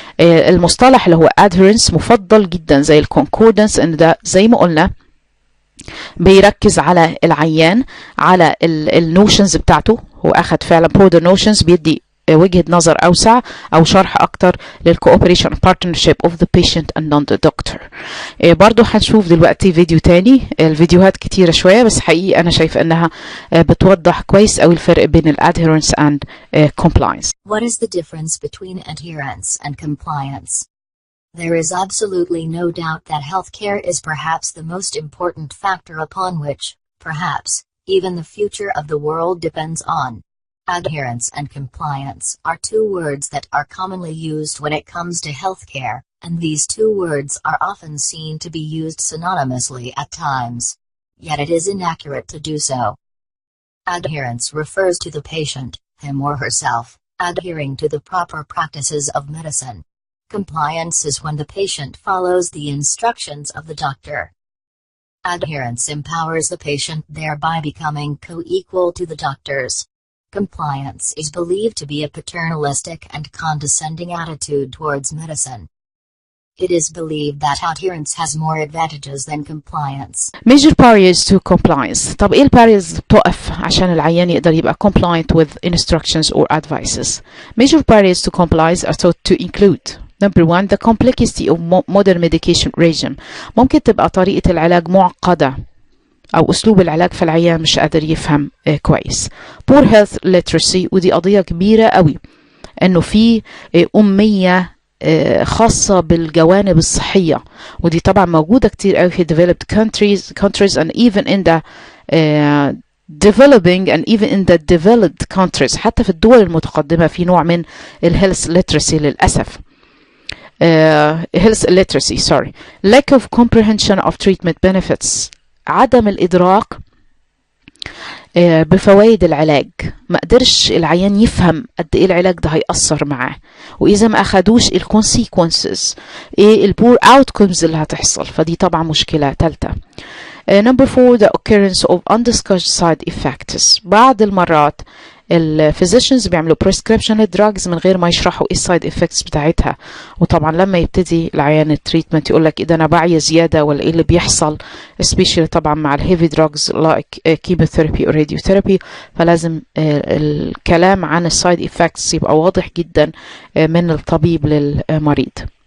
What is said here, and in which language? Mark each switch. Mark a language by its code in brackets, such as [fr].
[ar] المصطلح اللي هو adherence مفضل جدا زي الconcordance، ان ده زي ما قلنا بيركز على العيان، على النوشنز بتاعته، هو اخد فعلا [en] broader notions، [ar] بيدي وجهة نظر أوسع أو شرح أكتر لل [en] cooperation partnership of the patient and not the doctor. [ar] برضو هنشوف دلوقتي فيديو تاني، الفيديوهات كتيرة شوية بس حقيقي أنا شايف أنها بتوضح كويس أوي الفرق بين [en] adherence and compliance. What is the difference between adherence and compliance? There is absolutely no doubt that healthcare is perhaps the most important factor upon which, perhaps, even the future of the world depends on. Adherence and compliance are two words that are commonly used when it comes to healthcare, and these two words are often seen to be used synonymously at times. Yet it is inaccurate to do so. Adherence refers to the patient, him or herself, adhering to the proper practices of medicine. Compliance is when the patient follows the instructions of the doctor. Adherence empowers the patient, thereby becoming co-equal to the doctors. Compliance is believed to be a paternalistic and condescending attitude towards medicine. It is believed that adherence has more advantages than compliance. Major barriers to compliance. [ar] طب ايه الباريرز بتقف عشان العيان يقدر يبقى [en] compliant with instructions or advices? Major barriers to compliance are thought to include: Number one, the complexity of modern medication regime. [ar] ممكن تبقى طريقة العلاج معقدة أو أسلوب العلاج فالعيان مش قادر يفهم كويس. [en] Poor health literacy، [ar] ودي قضية كبيرة قوي، إنه في أمية خاصة بالجوانب الصحية، ودي طبعا موجودة كتير قوي في [en] developed countries and even in the developing and even in the developed countries. [ar] حتى في الدول المتقدمة في نوع من [en] health literacy [ar] للأسف. [en] health illiteracy sorry lack of comprehension of treatment benefits، [ar] عدم الإدراك بفوائد العلاج، ما قدرش العيان يفهم قد ايه العلاج ده هيأثر معاه، وإذا ما أخدوش consequences ايه [en] poor outcomes [ar] اللي هتحصل، فدي طبعا مشكلة تالتة. [en] Number four, the occurrence of undiscussed side effects. [ar] بعض المرات الفيزيشنز بيعملوا prescription للدراجز من غير ما يشرحوا ايه السايد افكتس بتاعتها. وطبعا لما يبتدي العيان التريتمنت يقول لك اذا انا بعي زياده ولا ايه اللي بيحصل، especially طبعا مع الهيفي دراجز [en] like chemotherapy or radiotherapy، [ar] فلازم الكلام عن السايد افكتس يبقى واضح جدا من الطبيب للمريض.